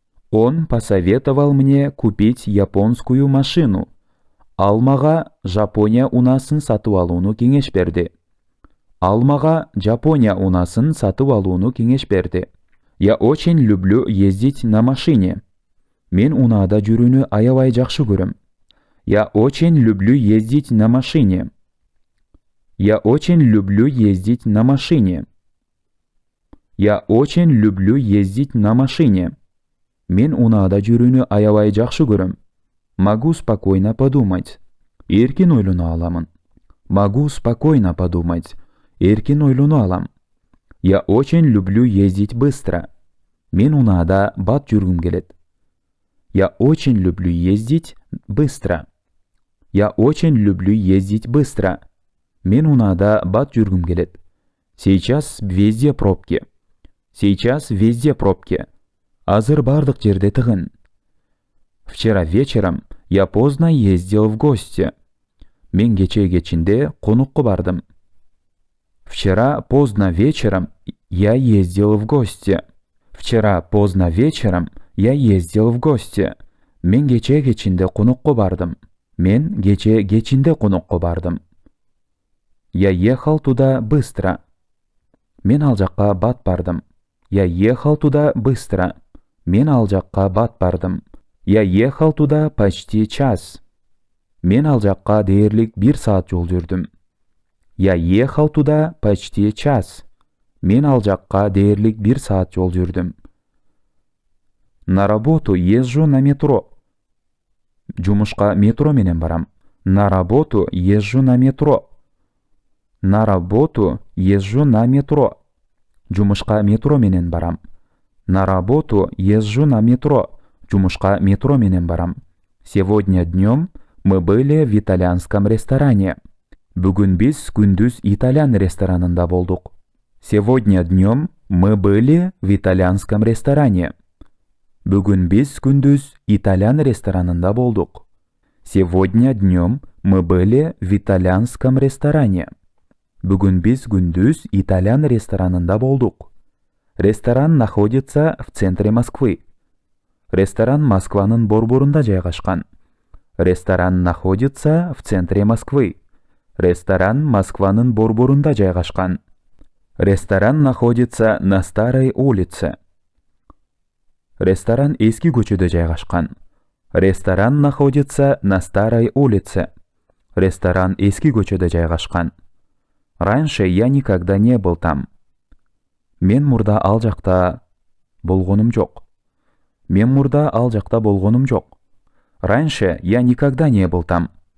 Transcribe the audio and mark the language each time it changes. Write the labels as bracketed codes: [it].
[ru] Он посоветовал мне купить японскую машину. [ky] Ал мага Жапония унасын сатып алууну кеңеш берди. Ал мага Жапония унасын сатып алууну кеңеш берди. [ru] Я очень люблю ездить на машине. [ky] Мен унаада жүрүүнү аябай жакшы көрөм. [ru] Я очень люблю ездить на машине. Я очень люблю ездить на машине. Я очень люблю ездить на машине. [ky] Мен унаада жүрүүнү аябай жакшы көрөм. [ru] Могу спокойно подумать. [ky] Эркин ойлоно аламын. [ru] Могу спокойно подумать. [ky] Эркин ойлоно алам. [ru] Я очень люблю ездить быстро. [ky] Мен унаада бат жүргүм келет. [ru] Я очень люблю ездить быстро. Я очень люблю ездить быстро. [ky] Мен унаада бат жүргүм келет. [ru] Сейчас везде пробки. Сейчас везде пробки. [ky] Азыр бардык жерде тыгын. [ru] Вчера вечером я поздно ездил в гости. [ky] Мен кече кечинде конукка бардым. [ru] Вчера поздно вечером я ездил в гости. Вчера поздно вечером я ездил в гости. [ky] Мен кече кечинде конукка бардым. Мен кече кечинде конукка бардым. [ru] Я ехал туда быстро. [ky] Мен ал жакка бат бардым. [ru] Я ехал туда быстро. [ky] Мен ал жакка бат бардым. [ru] Я ехал туда почти час. [ky] Мен ал жакка дээрлик 1 саат жол жүрдүм. [ru] Я ехал туда почти час. [ky] Мен ал жакка дээрлик 1 саат жол жүрдүм. [ru] На работу езжу на метро. [ky] Жумушка метро менен барам. [ru] На работу езжу на метро. На работу езжу на метро. [ky] Жумушка метро менен барам. [ru] На работу езжу на метро. [ky] Жумушка метро менен барам. [ru] Сегодня днем мы были в итальянском ресторане. [ky] Бүгүн биз күндүз итальян ресторанында болдук. [ru] Сегодня днем мы были в итальянском ресторане. [ky] Бүгүн биз күндүз итальян ресторанында болдук. [ru] Сегодня днем мы были в итальянском ресторане. [ky] Бүгүн биз күндүз итальян ресторанында болдук. [ru] Ресторан находится в центре Москвы. [ky] Ресторан Москванын борборунда жайгашкан. [ru] Ресторан находится в центре Москвы. [ky] Ресторан Москванын борборунда жайгашкан. [ru] Ресторан находится на Старой улице. [ky] Ресторан эски көчөдө жайгашкан. [ru] Ресторан находится на Старой улице. [ky] Ресторан эски көчөдө жайгашкан. [ru] Раньше я никогда не был там. [ky] Мен мурда ал жакта болгонум жок. Мен мурда ал жакта болгонум жок. [ru] Раньше я никогда не был там.